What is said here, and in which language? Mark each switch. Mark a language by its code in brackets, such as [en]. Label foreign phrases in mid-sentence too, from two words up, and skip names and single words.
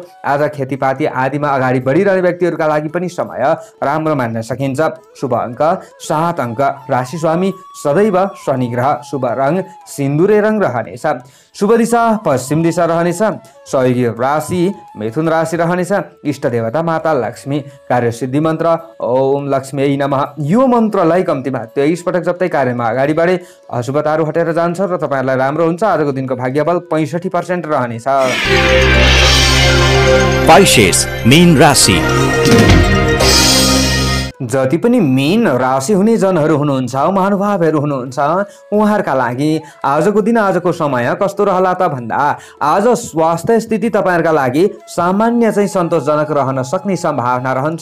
[ne] आज खेतीपाती आदिमा अगाडि बढिरहने व्यक्तिहरूका लागि पनि समय राम्रो मान्न सकिन्छ। शुभ अङ्क 7 अङ्क। राशि स्वामी सदैव शनि ग्रह। शुभ रङ सिन्दुरे रङ रहनेछ। शुभ दिशा पश्चिम दिशा रहनेछ। सहयोगी राशि मिथुन राशि रहनेछ। इष्ट देवता माता लक्ष्मी। कार्यसिद्धि मन्त्र [sa] ओम लक्ष्मी नमः। [ne] यो मन्त्रलाई कम्तीमा 23 पटक जप्दै कार्यमा अगाडि बढे अशुभताहरू हटेर जान्छ र तपाईँहरूलाई राम्रो हुन्छ। आजको दिनको भाग्यबल 65% रहनेछ। पाइसेस मीन राशि। जति पनि मीन राशि हुने जनहरू हुनुहुन्छ, महानुभावहरू हुनुहुन्छ, उहाँहरूका लागि आजको दिन आजको समय कस्तो रहला त भन्दा आज स्वास्थ्य स्थिति तपाईँहरूका लागि सामान्य चाहिँ सन्तोषजनक रहन सक्ने सम्भावना रहन्छ।